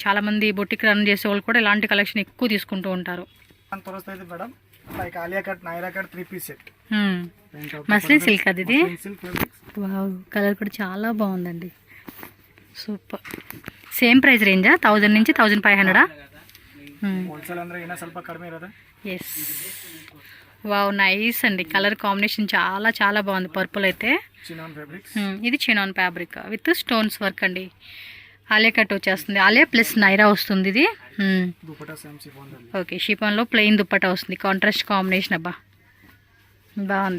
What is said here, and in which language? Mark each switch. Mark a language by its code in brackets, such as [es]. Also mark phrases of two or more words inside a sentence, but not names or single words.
[te] చాలామంది బొటిక్ రన్ చేసే వాళ్ళు కూడా ఇలాంటి కలెక్షన్ ఎక్కువ తీసుకుంటూ ఉంటారు. మేడం లైక్ ఆలియా కట్, నైరా కట్ 3-piece సెట్. మస్లిన్ సిల్క్ అది. ఇది వావ్, కలర్ కూడా చాలా బాగుందండి. సూపర్. [en] same price [te] రేంజా? 1000 నుంచి 1500. [kn] ಹೋಲ್ಸೇಲ್ ಅಂದ್ರೆ ಇನ್ನೂ ಸ್ವಲ್ಪ ಕಡಿಮೆ ಇರೋದು. [en] yes, wow, nice [te] అండి. [en] colour combination [te] చాలా చాలా బాగుంది. పర్పుల్ అయితే [en] chinon fabrics. [te] ఇది [en] chinon fabric with stones work [te] అండి. ఆలియా కట్ వచ్చేస్తుంది. ఆలియా ప్లస్ నైరా వస్తుంది ఇది. దుపట్టా [en] same chiffon. [te] ఓకే, షిఫాన్లో ప్లెయిన్ దుప్పటా వస్తుంది. [en] contrast combination [te] అబ్బా, బాగుంది.